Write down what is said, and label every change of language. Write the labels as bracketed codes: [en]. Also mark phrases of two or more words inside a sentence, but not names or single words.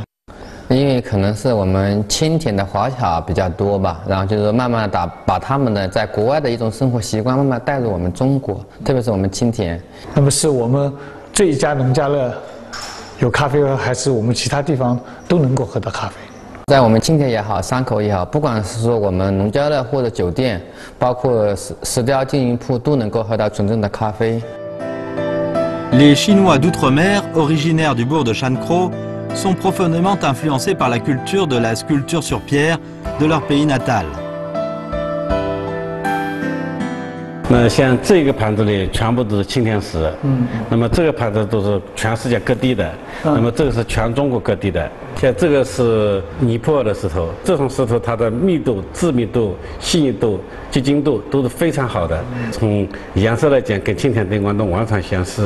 [zh] 因为可能是我们青田的华侨比较多吧，然后就是慢慢的把他们的在国外的一种生活习惯慢慢带入我们中国，特别是我们青田。那么是我们这一家农家乐有咖啡喝，还是我们其他地方都能够喝到咖啡？在我们青田也好，山口也好，不管是说我们农家乐或者酒店，包括石雕经营铺，都能够喝到纯正的咖啡。 [fr] Les Chinois d'outre-mer, originaires du bourg de Shankro, sont profondément influencés par la culture de la sculpture sur pierre de leur pays natal. [zh] 那像这个盘子里全部都是青田石，那么这个盘子都是全世界各地的，那么这个是全中国各地的。像这个是尼泊尔的石头，这种石头它的密度、致密度、细腻度、结晶度都是非常好的，从颜色来讲跟青田丁光洞完全相似。